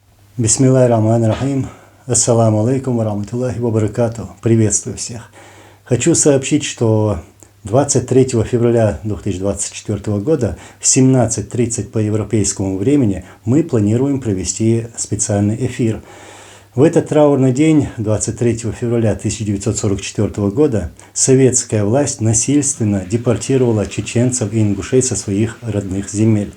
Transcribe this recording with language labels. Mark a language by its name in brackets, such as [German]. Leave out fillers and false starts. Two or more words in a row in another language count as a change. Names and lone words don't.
[Arabic] بسم الله الرحمن الرحيم. السلام عليكم ورحمة الله وبركاته. [Russian] Приветствую всех. Хочу сообщить, что 23 февраля 2024 года в 17:30 по европейскому времени мы планируем провести специальный эфир. В этот траурный день, 23 февраля 1944 года, Советская власть насильственно депортировала чеченцев и ингушей со своих родных земель.